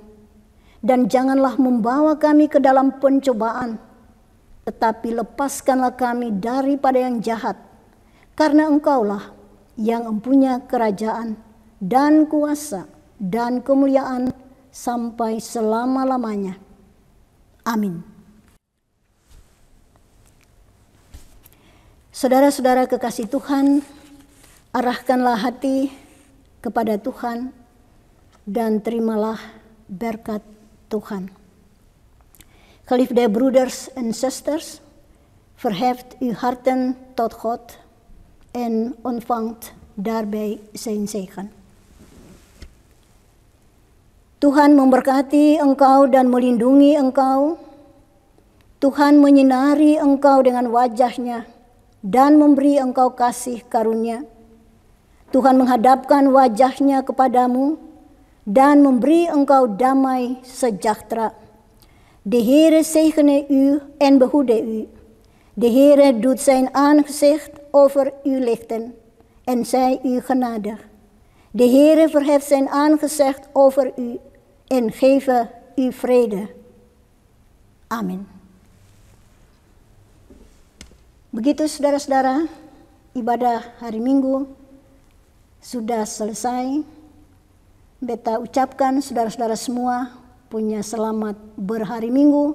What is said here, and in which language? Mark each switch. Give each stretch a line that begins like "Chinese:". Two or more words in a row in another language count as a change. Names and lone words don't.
Indonesian: Dan janganlah membawa kami ke dalam pencobaan, tetapi lepaskanlah kami daripada yang jahat, karena Engkaulah yang mempunyai kerajaan dan kuasa dan kemuliaan sampai selama-lamanya. Amin. Saudara-saudara kekasih Tuhan, arahkanlah hati kepada Tuhan dan terimalah berkat Tuhan.
Dutch: Geliefde broeders en zusters, verheft uw harten tot God en ontvangt daarbij zijn zegen.
Indonesian: Tuhan memberkati engkau dan melindungi engkau. Tuhan menyinari engkau dengan wajah-Nya dan memberi engkau kasih karunia. Tuhan menghadapkan wajah-Nya kepadamu dan memberi engkau damai sejahtera.
Dutch: De Heere zegene u en behoede u. De Heere doet zijn aangezicht over u lichten en zij u genadig. De Heere verheft zijn aangezicht over u en geeft u vrede.
Indonesian: Amin. Begitu saudara-saudara, ibadah hari Minggu sudah selesai. Beta ucapkan saudara-saudara semua punya selamat berhari Minggu.